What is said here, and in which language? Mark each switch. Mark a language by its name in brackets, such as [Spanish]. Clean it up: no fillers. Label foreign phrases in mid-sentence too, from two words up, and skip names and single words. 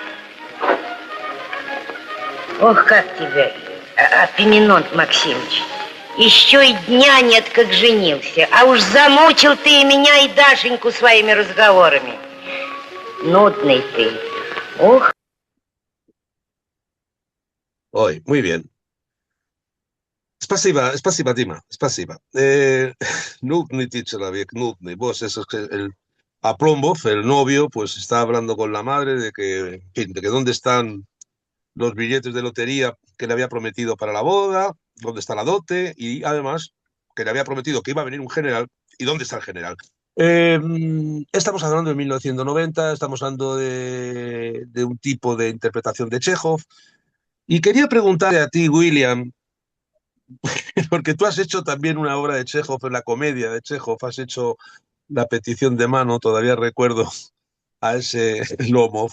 [Russian] Ох, как тебя, Апименонт Максимович. Еще и дня нет, как женился. А уж замучил ты и меня, и Дашеньку своими разговорами. Нудный ты. Ох. Ой, [Spanish] muy bien. [Russian] Спасибо, Дима, спасибо. Nudny человек, nudny. [Spanish] Vos, eso es que a Plombov, el novio, pues está hablando con la madre de que, en fin, de que dónde están los billetes de lotería que le había prometido para la boda, dónde está la dote, y además que le había prometido que iba a venir un general, y dónde está el general. Estamos hablando de 1990, estamos hablando de un tipo de interpretación de Chekhov, y quería preguntarle a ti, William, porque tú has hecho también una obra de Chekhov, en la comedia de Chekhov, has hecho La petición de mano, todavía recuerdo a ese Lomov.